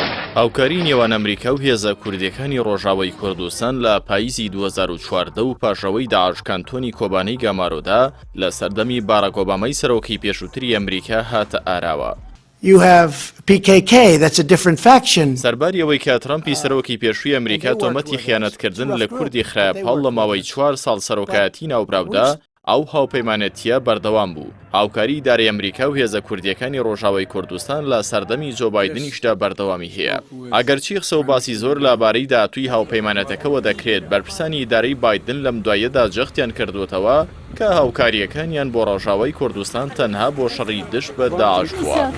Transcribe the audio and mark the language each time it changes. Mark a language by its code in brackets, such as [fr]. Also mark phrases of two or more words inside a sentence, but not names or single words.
[ckb] هاوکاری نێوان ئەمریکا و هێزە کوردیەکانی ڕۆژاوای کوردستان لە پاییزی 2014 و پاشەوەی داعش کانتۆنی کۆبانەی گامارۆدا لە سەردەمی باراک ئۆبامای سەرۆکی پێشووتری ئەمریکا هاتە ئاراوە. [en] You have PKK, that's a different faction. [ckb] سەرباری ئەوەی کە ترامپی سەرۆکی پێشووی ئەمریکا تۆمەتی خیانەتکردن لە کوردی خراپەڵ لە ماوەی 4 ساڵ سەرۆکایەتی ناوبراودا ئەو هاوپەیمانەتیە بەردەوام بوو. هاوکاری دارایی ئەمریکا و هێزە کوردیەکانی ڕۆژاوای کوردستان لە سەردەمی جۆ بایدنیشدا بەردەوامی هەیە. ئەگەرچی قسە و باسی زۆر لەبارەی داهاتووی هاوپەیمانەتەکەەوە دەکرێت، بەرپرسانی ئیدارەی بایدن لەم دوایەدا جەختیان کردوتەوە کە هاوکاریەکانیان بۆ ڕۆژاوای کوردستان تەنها بۆ شەڕی دشت بە داعش بووە.